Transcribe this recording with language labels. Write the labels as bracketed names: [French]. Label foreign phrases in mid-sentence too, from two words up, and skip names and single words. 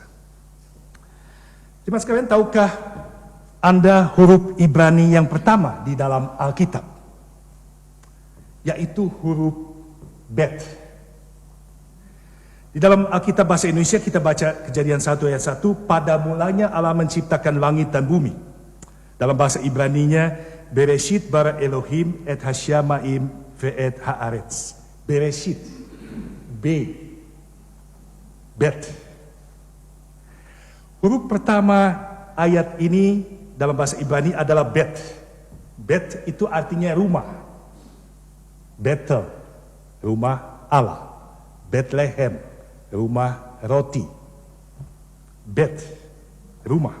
[Indonesian] Jemaat sekalian, tahukah Anda huruf Ibrani yang pertama di dalam Alkitab? Yaitu huruf Bet. Di dalam Alkitab bahasa Indonesia kita baca Kejadian 1 ayat 1, "Pada mulanya Allah menciptakan langit dan bumi." Dalam bahasa Ibraninya, [Hebrew] "בראשית ברא אלהים את השמים ואת הארץ." [Indonesian] Bereshit. Bet. Huruf pertama ayat ini dalam bahasa Ibrani adalah Bet. Bet itu artinya rumah. Betel, rumah Allah. Bethlehem, rumah roti. Bet, rumah.